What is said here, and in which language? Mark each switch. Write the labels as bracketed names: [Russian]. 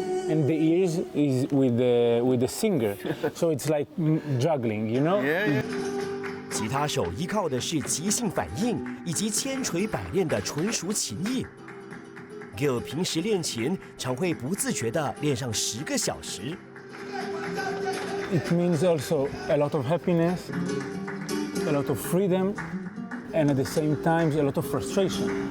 [English] And the ears is with the singer. So it's like juggling, you know? Yeah. [Chinese] 吉他手依靠的是即兴反应以及千锤百炼的纯熟琴艺。 Gil 平时练琴常会不自觉地练上10个小时。 [English] It means also a lot of happiness, a lot of freedom, and at the same time a lot of frustration.